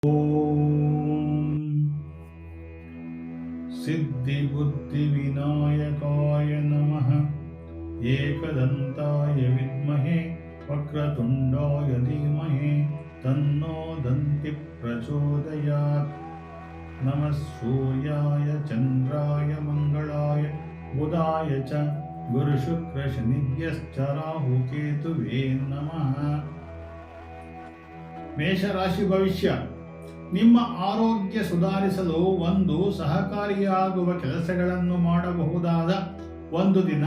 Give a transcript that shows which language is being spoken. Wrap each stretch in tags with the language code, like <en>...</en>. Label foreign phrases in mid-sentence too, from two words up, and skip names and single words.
<sa>ಓಂ ಸಿದ್ಧಿಬುದ್ಧಿವಿನಾಯಕಾಯ ನಮಃ. ಏಕದಂತಾಯ ವಿದ್ಮಹೇ ವಕ್ರತುಂಡಾಯ ಧೀಮಹಿ ತನ್ನೋ ದಂತಿ ಪ್ರಚೋದಯಾತ್. ನಮಃ ಸೂರ್ಯಾಯ ಚಂದ್ರಾಯ ಮಂಗಳಾಯ ಬುಧಾಯ ಚ ಗುರುಶುಕ್ರಶನಿಭ್ಯಶ್ಚ ರಾಹುಕೇತುವೇ ನಮಃ.</sa> <kn>ಮೇಷರಾಶಿ ಭವಿಷ್ಯ. ನಿಮ್ಮ ಆರೋಗ್ಯ ಸುಧಾರಿಸಲು ಒಂದು ಸಹಕಾರಿಯಾಗುವ ಕೆಲಸಗಳನ್ನು ಮಾಡಬಹುದಾದ ಒಂದು ದಿನ.</kn>